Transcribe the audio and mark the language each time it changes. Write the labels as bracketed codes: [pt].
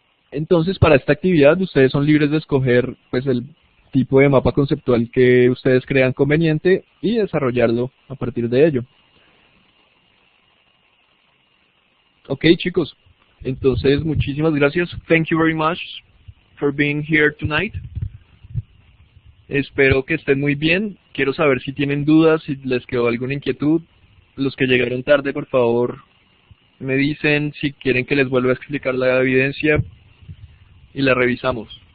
[es] Entonces, para esta actividad ustedes son libres de escoger pues el tipo de mapa conceptual que ustedes crean conveniente y desarrollarlo a partir de ello. Ok, chicos, entonces muchísimas gracias. [en] Thank you very much for being here tonight. [es] Espero que estén muy bien. Quiero saber si tienen dudas, si les quedó alguna inquietud. Los que llegaron tarde, por favor, me dicen si quieren que les vuelva a explicar la evidencia y la revisamos.